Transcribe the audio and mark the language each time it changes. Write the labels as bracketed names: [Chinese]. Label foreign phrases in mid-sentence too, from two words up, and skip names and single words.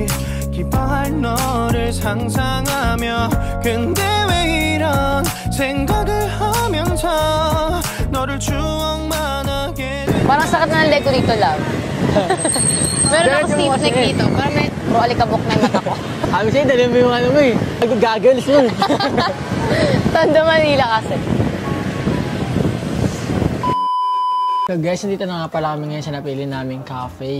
[Korean] 기뻐할 너를 상상하며 근데 왜 이런 생각을 하면서 너를 추억만 하게 돼. [Filipino] Parang sakit na ng leg ko dito, love. Meron ako [English] stiff neck [Filipino] dito. Parang may alikabok na yung mata ko. Sabi sa'yo, dali mo yung mo Nag-goggles mo. Tondo Manila kasi. So guys, dito na nga pala kami ngayon sa napili naming cafe.